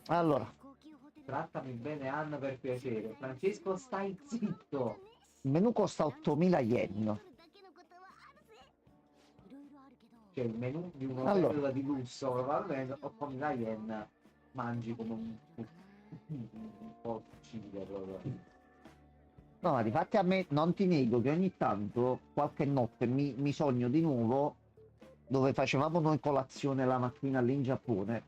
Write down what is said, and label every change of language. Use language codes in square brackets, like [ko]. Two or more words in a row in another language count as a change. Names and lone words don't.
[it] Allora, [ja] 高級ホテル [it] Trattami bene Anna per piacere. Francesco, stai zitto. il menù costa 8.000 yen. [ja] だけのことはあるぜいろいろあるけど [it] C'è il menù di un Allora. hotel di lusso. Probabilmente 8.000 yen mangi come un po' uccidere proprio. No, ma difatti a me non ti nego che ogni tanto, qualche notte, mi sogno di nuovo dove facevamo noi colazione la mattina lì in Giappone.